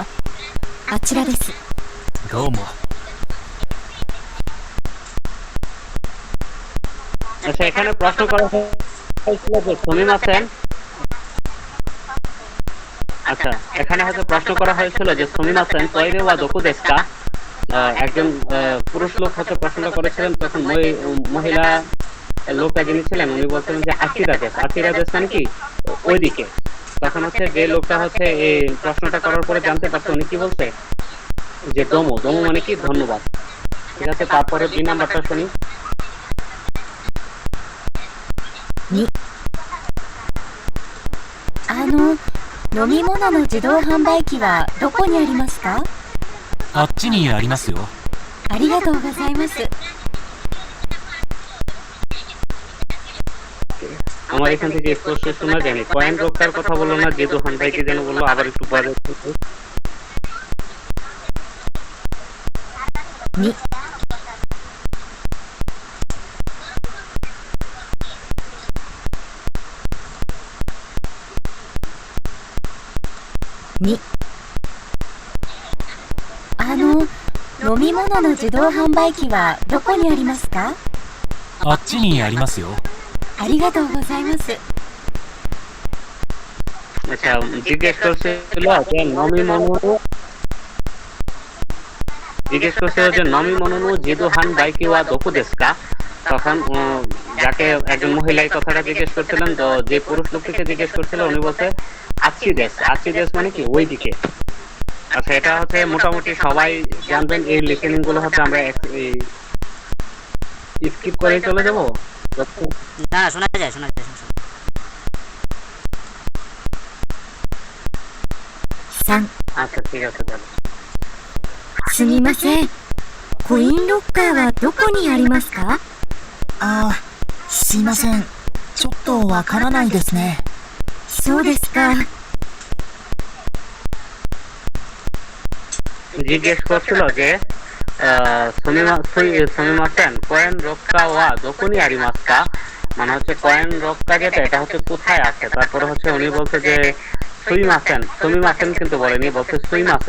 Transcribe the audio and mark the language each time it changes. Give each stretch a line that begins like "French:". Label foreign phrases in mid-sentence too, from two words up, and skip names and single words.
Japanese: あちらです。どうも。
Bangla: আচ্ছা, এখানে প্রশ্ন করা হয়েছিল যে সুমিমাসেন। আচ্ছা, এখানে হয়তো প্রশ্ন করা হয়েছিল যে
Japanese: すみません トイレ は どこ ですか.
Bangla: একজন পুরুষ লোক হয়তো প্রশ্নটা করেছিলেন, তখন মহিলা লোকটা যিনি ছিলেন উনি বলছিলেন যে
Japanese: あちら です. あちら です
Bangla: মানে কি? ওইদিকে। তখন হচ্ছে যে লোকটা হচ্ছে এই প্রশ্নটা করার পরে জানতে পারছে উনি কি বলছে, যে দমো। দমো মানে কি? ধন্যবাদ। ঠিক আছে, তারপরে 2 নাম্বারটা শুনি।
Japanese: 飲み物の自動販売機はどこにありますか？あっちにありますよ。ありがとうございます。
Bangla: আমার এখান থেকে স্পষ্ট শোনা যায়নি। কয়েন রক্ষার কথা বললো না, যে দোহান ভাই কি যেন বললো, আবার একটু পরে।
Japanese: に、に、飲み物の自動販売機はどこにありますか？あっちにありますよ。ありがとうございます。
Bangla: আচ্ছা, জিজ্ঞেস করছিল যে
Japanese: 飲み 物の,
Bangla: জিজ্ঞেস করছিল যে
Japanese: 飲み 物の 自動販売機は どこ ですか.
Bangla: তখন যাকে একজন মহিলা এই কথাটা জিজ্ঞেস করছিলেন, তো যে পুরুষ লোকটিকে জিজ্ঞেস করছিল উনি বলছে
Japanese: あっち です. あっち です
Bangla: মানে কি? ওইদিকে। আচ্ছা, এটা হচ্ছে মোটামুটি সবাই জানবেন। এই লিসেনিং গুলো হচ্ছে আমরা স্কিপ করে চলে যাবো। না শোনা যায় শোনা যায়। 3、 আচ্ছা, ঠিক আছে তাহলে।
Japanese: すみません。コインロッカーはどこにありますか？ああ、すいません。ちょっとわからないですね。そうですか。
Bangla: জিজ্ঞেস করছিল যে
Japanese: すみません コインロッカー は どこに ありますか,
Bangla: মানে হচ্ছে কয়েন রক্ষা যেটা, এটা হচ্ছে কোথায় আছে। তারপরে হচ্ছে উনি বলছে যে সুইমাসেন, সুমিমাসেন কিন্তু বলেনি, বলছে সুইমাসেন।